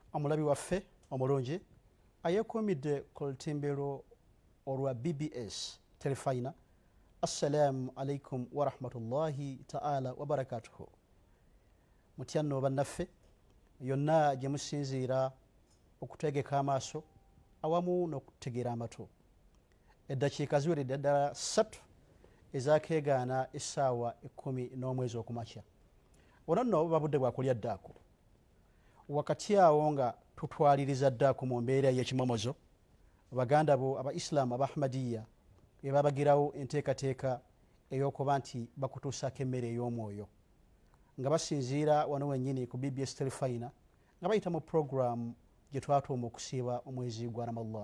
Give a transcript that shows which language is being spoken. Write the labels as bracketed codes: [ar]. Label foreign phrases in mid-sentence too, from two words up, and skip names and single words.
[lg] omulabi waffe omulungi ayeekuumidde ku lutimbiro olwa BBS telefayina. [ar] السلام عليكم ورحمة الله تعالى وبركاته. [lg] Mutya nno bannaffe yonna gye musinziira okutegeka amaaso awamu n'okutegeera amatu. Eddakiika ziweredde ddala 3 ezaakeegaana essaawa 10 n'omwezi okumakya. Ono nno buba budde bwa kulya ddaako. Wakati awo nga tutwaliriza ddaako mu mbeera y'ekimomozo, baganda bo Abaisiraamu Abahmadiya be babagirawo enteekateeka ey'okuba nti bakutuusaako emmere ey'omwoyo nga basinziira wano wennyini ku BBS telefayina nga bayita mu puroguramu gye twatuuma okusiiba omwezi gwa Ramadhan.